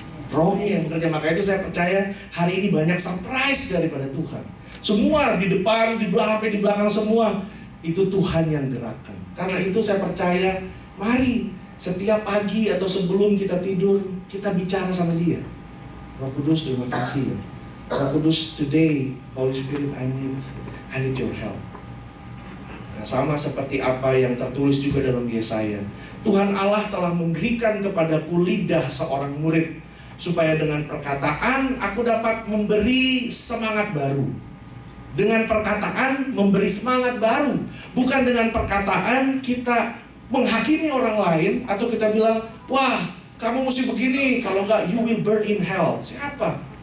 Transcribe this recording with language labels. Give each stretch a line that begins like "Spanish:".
Indonesian: Rohnya yang bekerja, makanya itu saya percaya hari ini banyak surprise daripada Tuhan. Semua di depan, di belakang semua itu Tuhan yang gerakkan. Karena itu saya percaya, mari setiap pagi atau sebelum kita tidur, kita bicara sama Dia. Roh Kudus terima kasih ya.
English: Roh Kudus, today Holy Spirit I need your help.
Indonesian: Nah, sama seperti apa yang tertulis juga dalam Yesaya. Tuhan Allah telah memberikan kepadaku lidah seorang murid, supaya dengan perkataan aku dapat memberi semangat baru. Dengan perkataan memberi semangat baru. Bukan dengan perkataan kita menghakimi orang lain, atau kita bilang, wah kamu mesti begini, kalau enggak
English: you will burn in hell.
Indonesian: Siapa?